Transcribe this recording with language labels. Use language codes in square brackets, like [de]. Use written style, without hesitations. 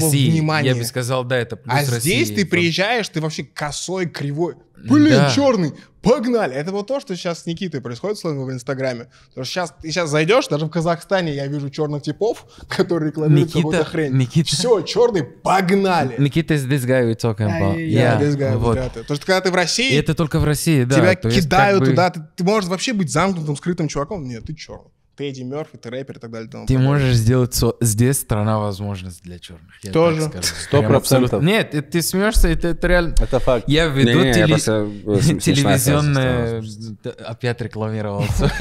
[ru] России. внимания. Я бы сказал, да, это плюс России. А здесь ты приезжаешь, ты вообще косой, кривой. Блин, да. Черный, погнали. Это вот то, что сейчас с Никитой происходит в Инстаграме. Потому что ты сейчас зайдешь, даже в Казахстане я вижу черных типов, которые рекламируют какую-то хрень. Все, черный, погнали. [en] Никита is this guy we're talking about. This guy вот. [ru] Потому что когда ты в России... И это только в России, да. Тебя кидают туда. Ты можешь вообще быть замкнутым, скрытым чуваком. Нет, ты черный. Ты Эдди Мерфи, ты рэпер и так далее. Ты можешь сделать здесь страна возможностей для черных. Тоже. 100%. Нет, ты смеешься, это реально... Это факт. Я веду телевизионное... Опять рекламировался.